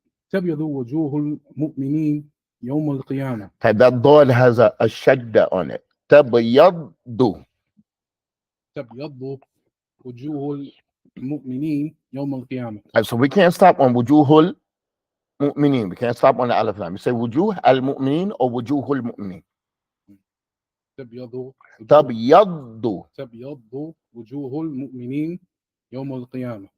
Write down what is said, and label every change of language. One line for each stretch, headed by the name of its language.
Arabic: تبيض وجوه المؤمنين يوم القيامة.
English: That dot has a shadda on it.
Arabic: تبيض. تبيض وجوه المؤمنين يوم القيامة.
English: So we can't stop on wujuhul mu'minin. We can't stop on the alif lam. You say wujuh al mu'minin or wujuhul mu'minin.
Arabic: تبيض وجوه المؤمنين يوم القيامة.